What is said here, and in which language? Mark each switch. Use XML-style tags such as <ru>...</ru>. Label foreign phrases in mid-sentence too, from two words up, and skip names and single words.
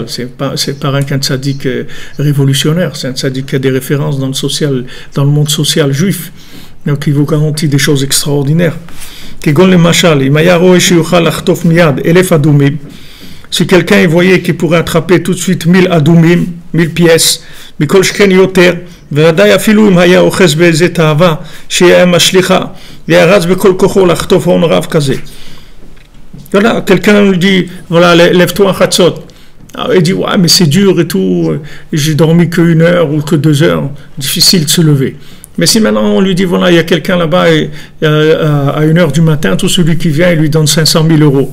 <fr>C'est pas qu'un tzadik révolutionnaire, c'est un tzadik qui a des références dans le monde social juif. Donc il vous garantit des choses extraordinaires. Si quelqu'un voyait qu'il pourrait attraper tout de suite 1000 adumim, 1000 pièces,</fr> <he>מכל שכן יותר, ודאי אפילו אם היה אוחז באיזה תאווה שהיה משליחה וירץ בכל כוחו לחטוף הון רב כזה.</he> <fr>Voilà, quelqu'un lui dit, voilà, lève-toi à Chatzot. Alors, il dit, ouais, mais c'est dur et tout, j'ai dormi que 1 heure ou que 2 heures, difficile de se lever. Mais si maintenant on lui dit, voilà, il y a quelqu'un là-bas et, à 1 heure du matin, tout celui qui vient, il lui donne 500 000 euros.</fr>